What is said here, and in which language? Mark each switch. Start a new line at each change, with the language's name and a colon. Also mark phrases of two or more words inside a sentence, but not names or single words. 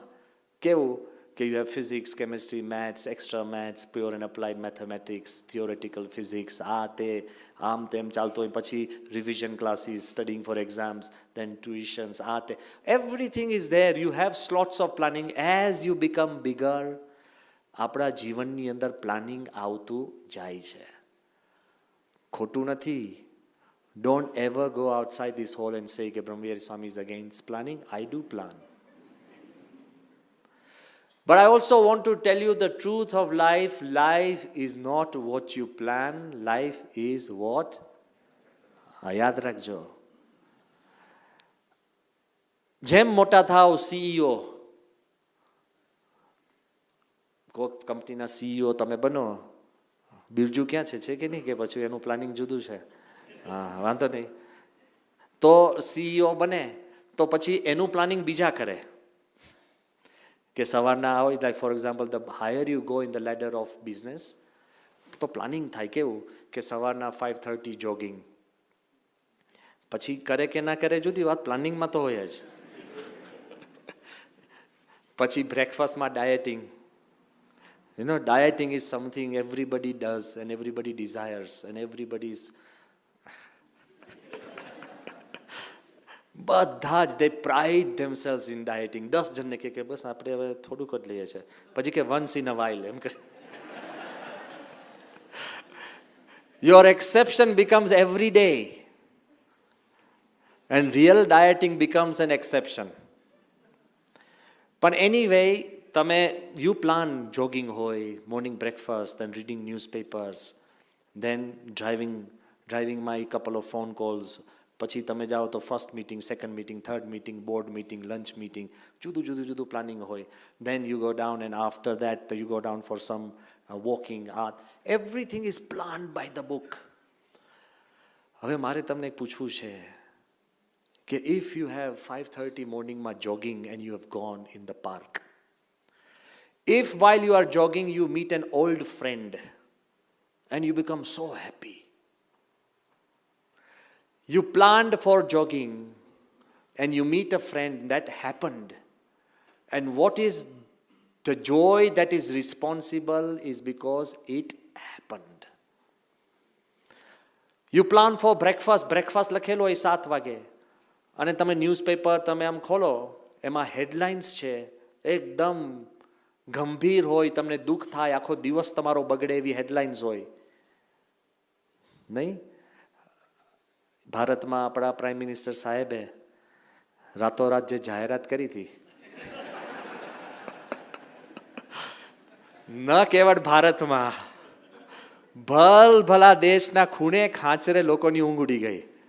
Gujarati: કેવું કે
English: you have physics, chemistry, maths, extra maths, pure and applied mathematics, theoretical physics,
Gujarati: આ તે આમ તેમ ચાલતો હોય.
English: પછી revision classes, studying for exams, then tuitions,
Gujarati: આ તે
English: everything is there. you have slots of planning. as you become bigger,
Gujarati: આપણા જીવનની અંદર પ્લાનિંગ આવતું જાય છે. ખોટું નથી.
English: Don't ever go outside this hall and say
Gujarati: કે બ્રહ્મવિહારી સ્વામી
English: is against planning. I do plan. But I also want to tell you the truth of life. Life is not what you plan. Life is what?
Gujarati: યાદ રાખજો. જેમ મોટા થાવ, CEO, કોઈક કંપનીના CEO તમે બનો, બિરજુ ક્યાં છે કે નહીં, કે પછી એનું પ્લાનિંગ જુદું છે? હા, વાંધો નહીં. તો CEO બને તો પછી એનું પ્લાનિંગ બીજા કરે. કે સવારના હોય,
English: like for example, the higher you go in the ladder of business,
Gujarati: તો પ્લાનિંગ થાય કેવું કે સવારના 5:30 જોગિંગ. પછી કરે કે ના કરે જુદી વાત, પ્લાનિંગમાં તો હોય જ. પછી બ્રેકફાસ્ટમાં ડાયટિંગ.
English: You know, dieting is something everybody does and everybody desires and everybody is
Gujarati: બધા જ
English: they pride themselves in dieting.
Gujarati: 10 જણને કે બસ આપણે હવે થોડુંક જ લઈએ છીએ, પછી કે
English: once in a while
Gujarati: એમ કરે.
English: Your exception becomes every day and real dieting becomes an exception. પણ anyway, તમે you plan jogging હોય, morning breakfast, then reading newspapers, then driving my couple of phone calls.
Gujarati: પછી તમે જાઓ તો
English: first meeting, second meeting, third meeting, board meeting, lunch meeting, જુદું પ્લાનિંગ હોય. then you go down and after that you go down for some walking. everything is planned by the book.
Gujarati: હવે મારે તમને એક પૂછવું છે કે
English: if you have 5:30 morning jogging and you have gone in the park, if while you are jogging you meet an old friend and you become so happy, you planned for jogging and you meet a friend, that happened, and what is the joy that is responsible is because it happened. You plan for breakfast
Gujarati: લખેલો હોય 7 વાગે, અને તમે ન્યૂઝપેપર તમે આમ ખોલો, એમાં હેડલાઇન્સ છે એકદમ ગંભીર હોય, તમને દુઃખ થાય, આખો દિવસ તમારો બગડે એવી હેડલાઇન્સ હોય નહીં? ભારતમાં આપણા
English: prime minister
Gujarati: સાહેબે રાતોરાત જે જાહેરાત કરી હતી, ન કેવળ ભારતમાં, ભલા દેશના ખૂણે ખાંચરે લોકોની ઊંઘ ઉડી ગઈ.